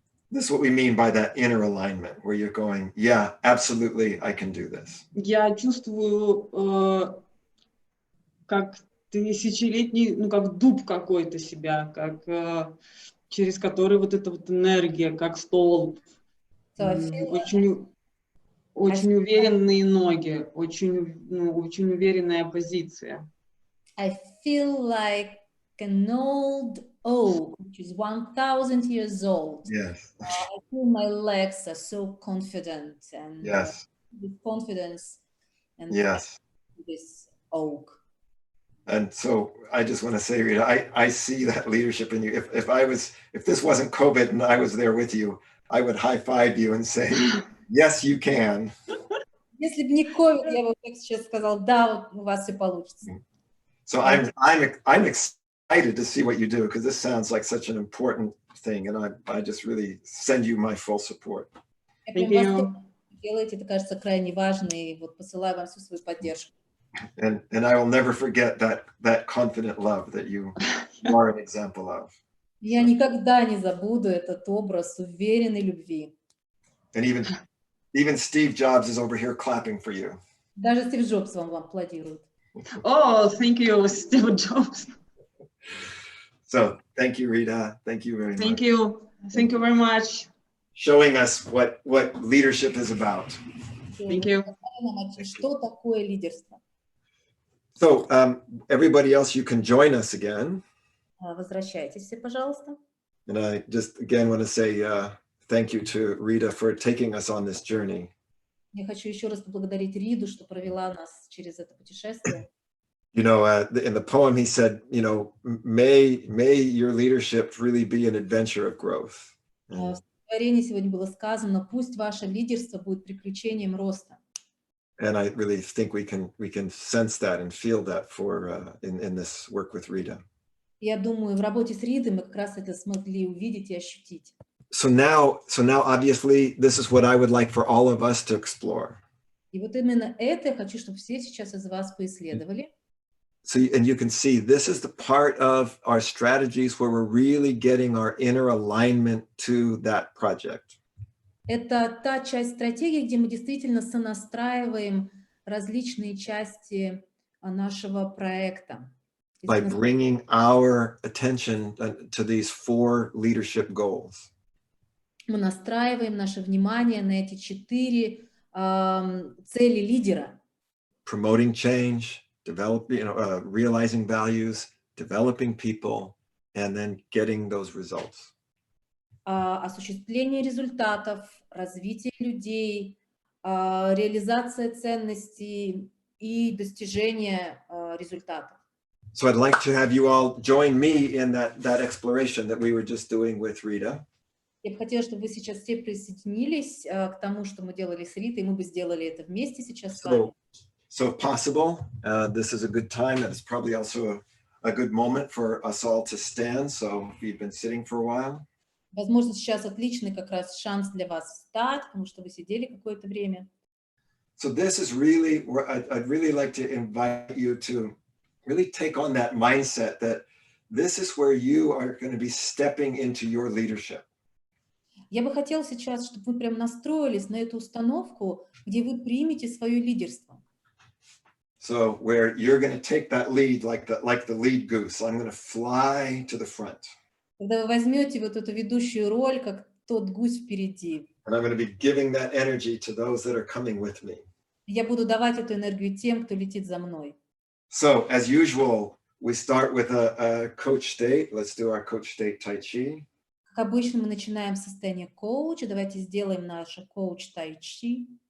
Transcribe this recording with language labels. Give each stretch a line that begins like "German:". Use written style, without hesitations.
English: This is what we mean by that inner alignment, where you're going, yeah, absolutely, I can do this.
Russian: Я чувствую, как тысячелетний, как дуб какой-то себя, как через который вот эта вот энергия, как столб. Очень уверенные ноги, очень уверенная позиция.
English: I feel like an old oak, which is 1,000 years old. Yes. I feel my legs are so confident and yes. With confidence and yes. This oak. And so I just want to say, Rita, I see that leadership in you. If this wasn't COVID and I was there with you, I would high five you and say, yes, you can.
Russian: Если бы не COVID, я бы сейчас сказал, да, у вас все получится.
English: So I'm excited to see what you do, because this sounds like such an important thing, and I just really send you my full support. Thank you.
Russian: Делаете, это кажется крайне важно, и вот посылаю вам всю свою поддержку.
English: And I will never forget that confident love that you are an example of.
Russian: Я никогда не забуду этот образ уверенной любви.
English: And even Steve Jobs is over here clapping for you.
Russian: Даже Стив Джобс вам аплодирует.
English: Oh, thank you, Steve Jobs. So thank you, Rita. Thank you very much. Thank you. Thank you very much. Showing us what leadership is about. Thank you.
Russian: Что такое лидерство?
English: So everybody else, you can join us again.
Russian: Возвращайтесь все, пожалуйста.
English: And I just again want to say thank you to Rita for taking us on this journey.
Russian: Я хочу еще раз поблагодарить Риду, что провела нас через это путешествие.
English: You know, in the poem, he said, you know, may your leadership really be an adventure of growth.
Russian: В стихотворении сегодня было сказано: пусть ваше лидерство будет приключением роста.
English: And I really think we can sense that and feel that for in this work with Rita.
Russian: Я думаю, в работе с Ридой мы как раз это смогли увидеть и ощутить.
English: So now, obviously, this is what I would like for all of us to explore.
Russian: И вот именно это я хочу, чтобы все сейчас из вас поисследовали.
English: So, and you can see this is the part of our strategies where we're really getting our inner alignment to that project.
Russian: Это та часть стратегии, где мы действительно сонастраиваем различные части нашего проекта.
English: By bringing our attention to these 4 leadership goals.
Russian: Мы настраиваем наше внимание на эти 4 цели лидера.
English: Promoting change, developing, realizing values, developing people, and then getting those results.
Russian: Осуществление результатов, развитие людей, реализация ценностей и достижение результатов.
English: So I'd like to have you all join me in that exploration that we were just doing with Rita.
Russian: Я бы хотела, чтобы вы сейчас все присоединились к тому, что мы делали с Ритой, и мы бы сделали это вместе сейчас с вами.
English: So if possible, this is a good time, and it's probably also a good moment for us all to stand. So if you've been sitting for a while.
Russian: Возможно, сейчас отличный как раз шанс для вас встать, потому что вы сидели какое-то время.
English: So this is really where I'd really like to invite you to really take on that mindset that this is where you are going to be stepping into your leadership.
Russian: Я бы хотела сейчас, чтобы вы прям настроились на эту установку, где вы примете свое лидерство.
English: So where you're going to take that lead like the lead goose. I'm going to fly to the front.
Russian: Когда вы возьмете вот эту ведущую роль, как тот гусь впереди.
English: And I'm going to be giving that energy to those that are coming with me.
Russian: Я буду давать эту энергию тем, кто летит за мной.
English: So as usual, we start with a coach state. Let's do our coach state Tai Chi.
Russian: Как обычно, мы начинаем с состояния коуча. Давайте сделаем наше коуч Tai Chi.